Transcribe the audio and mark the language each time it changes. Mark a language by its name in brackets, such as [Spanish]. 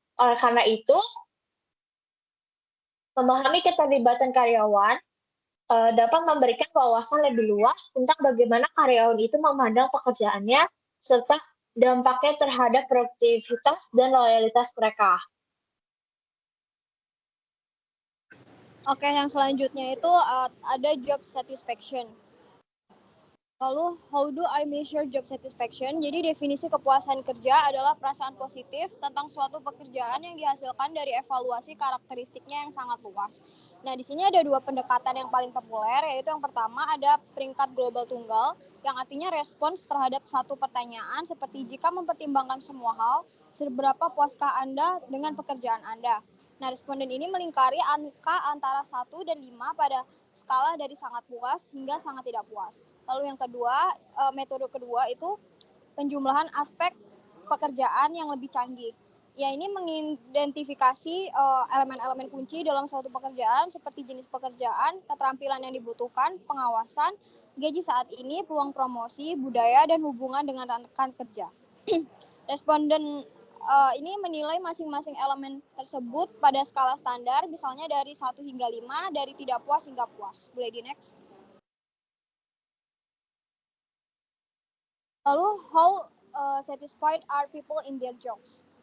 [Indonesian] Oleh karena itu, memahami keterlibatan karyawan dapat memberikan wawasan lebih luas tentang bagaimana karyawan itu memandang pekerjaannya, serta dampaknya terhadap produktivitas dan loyalitas mereka. Oke, yang selanjutnya itu ada job satisfaction. Lalu, [English] how do I measure job satisfaction? [Indonesian] Jadi definisi kepuasan kerja adalah perasaan positif tentang suatu pekerjaan yang dihasilkan dari evaluasi karakteristiknya yang sangat luas. Nah, di sini ada dua pendekatan yang paling populer, yaitu yang pertama ada peringkat global tunggal, yang artinya respons terhadap satu pertanyaan seperti jika mempertimbangkan semua hal, seberapa puaskah Anda dengan pekerjaan Anda? Nah, responden ini melingkari angka antara 1 dan 5 pada skala dari sangat puas hingga sangat tidak puas. Lalu yang kedua, metode kedua itu penjumlahan aspek pekerjaan yang lebih canggih. Ya, ini mengidentifikasi elemen-elemen kunci dalam suatu pekerjaan seperti jenis pekerjaan, keterampilan yang dibutuhkan, pengawasan, gaji saat ini, peluang promosi, budaya, dan hubungan dengan rekan kerja. Responden ini menilai masing-masing elemen tersebut pada skala standar, misalnya dari 1 hingga 5, dari tidak puas hingga puas. Boleh di next. Lalu, [English] how satisfied are people in their jobs?